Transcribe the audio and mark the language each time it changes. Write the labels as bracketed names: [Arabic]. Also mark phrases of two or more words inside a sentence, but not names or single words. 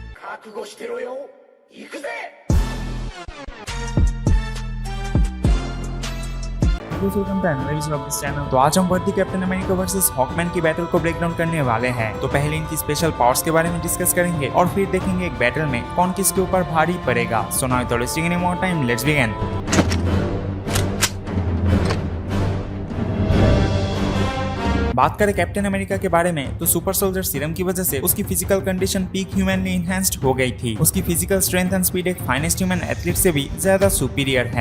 [Japanese] 覚悟してろよ。行くぜ。 [Hindi] तो आज हम वर्दी कैप्टन अमेरिका वर्सेस हॉकमैन की बैटल को [English] break down [Hindi] करने वाले हैं। तो पहले इनकी [English] special powers [Hindi] के बारे में डिस्कस करेंगे और फिर देखेंगे एक बैटल में कौन किसके ऊपर भारी पड़ेगा। [English] so now without wasting any more time, let's begin. [Hindi] बात करें कैप्टन अमेरिका के बारे में तो [English] super soldier serum [Hindi] की वजह से उसकी [English] physical condition peak humanly enhanced [Hindi] हो गई थी। उसकी [English] physical strength and speed [Hindi] एक [English] finest human athlete [Hindi] से भी ज्यादा सुपीरियर है।